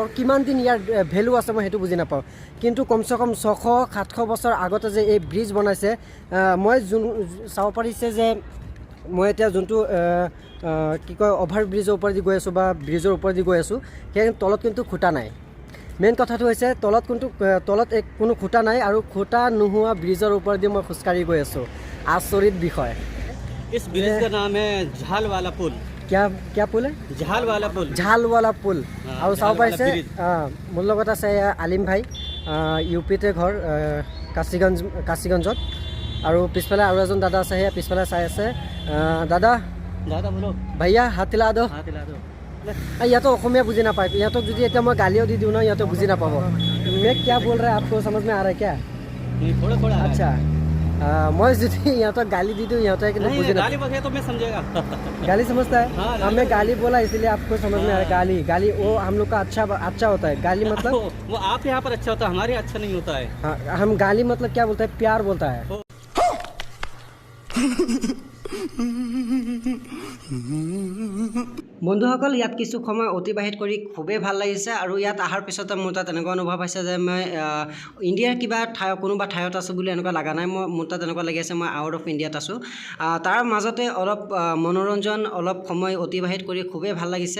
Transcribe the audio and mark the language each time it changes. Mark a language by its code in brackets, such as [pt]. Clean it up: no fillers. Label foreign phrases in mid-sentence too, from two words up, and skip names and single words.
[as] কিমান দিন ইয়াৰ ভেলু আছে, মই সেইটো বুজি নাপাওঁ। কিন্তু কমচে কম 600-700 বছৰ আগতে যে এই ব্ৰিজ বনাইছে, মই চাব পাৰিছে যে মই এতিয়া যোনটো কি কয় [en] over bridge [as] ওপৰেদি গৈ আছোঁ বা ব্ৰিজৰ ওপৰেদি গৈ আছোঁ, সেই তলত কিন্তু খুটা নাই। মেইন কথাটো হৈছে তলত কোনো খুটা নাই আৰু খুটা নোহোৱা ব্ৰিজৰ ওপৰেদি মই খোজকাঢ়ি গৈ আছোঁ। আচৰিত বিষয়। [hi] इस ब्रिज का नाम है झाल वाला पुल। क्या पुल है? झालवाला पुल। [as] আৰু চাব পাৰিছে মোৰ লগত আছে আলিম ভাই, ইউপিতে ঘৰ কাশীগঞ্জত। আৰু পিছফালে আৰু এজন দাদা আছে, সেয়া পিছফালে চাই আছে। দাদা [hi] बोलो भइया हाथ हिला दो। हाथ हिला दो। [as] ইহঁতক অসমীয়া বুজি নাপায়, ইহঁতক যদি এতিয়া মই গালিও দি দিওঁ ন, ইহঁতক বুজি নাপাব। [hi] मैं क्या बोल रहा है आपको समझ में आ रहा है क्या? थोड़ा थोड़ा अच्छा, मैं [as] যদি ইহঁতক গালি দি दूँ ইহঁতে কিন্তু বুজি [hi] गाली बजे तो मैं समझेगा। गाली समझता है। हाँ, हमें गाली बोला इसलिए आपको समझ में आ रहा है। गाली वो हम लोग का अच्छा होता है। गाली मतलब वो आप यहाँ पर अच्छा होता है, हमारे यहाँ अच्छा नहीं होता है। हाँ, हम गाली मतलब क्या बोलते हैं, प्यार बोलता है। [as] বন্ধুসকল, ইয়াত কিছু সময় অতিবাহিত কৰি খুবেই ভাল লাগিছে। আৰু ইয়াত অহাৰ পিছতে মোৰ তাত এনেকুৱা অনুভৱ হৈছে যে মই ইণ্ডিয়াৰ কিবা কোনোবা ঠাইত আছোঁ বুলি এনেকুৱা লগা নাই। মোৰ তাত এনেকুৱা লাগি আছে মই [en] out of India [as] আছোঁ। তাৰ মাজতে অলপ মনোৰঞ্জন, অলপ সময় অতিবাহিত কৰি খুবেই ভাল লাগিছে।